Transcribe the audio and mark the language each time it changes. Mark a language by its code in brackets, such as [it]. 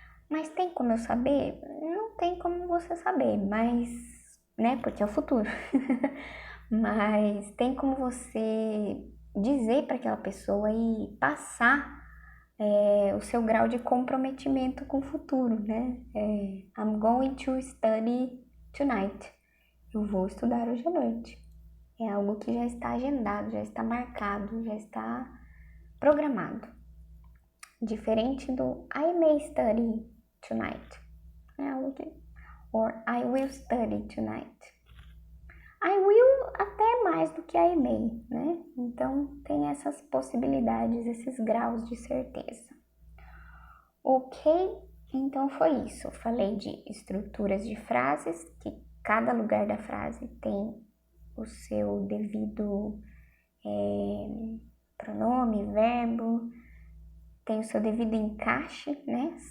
[pt] Mas tem como eu saber? Não tem como você saber, mas, né, porque é o futuro. Mas tem como você dizer para aquela pessoa e passar o seu grau de comprometimento com o futuro, né? [en] I'm going to study tonight. [pt] Eu vou estudar hoje à noite. É algo que já está agendado, já está marcado, já está programado. Diferente do [en] I may study tonight. [pt] É algo que... [en] Or I will study tonight. [pt] I will até mais do que I may, né? Então tem essas possibilidades, esses graus de certeza. Ok? Então foi isso. Eu falei de estruturas de frases, que cada lugar da frase tem o seu devido pronome, verbo, tem o seu devido encaixe, né?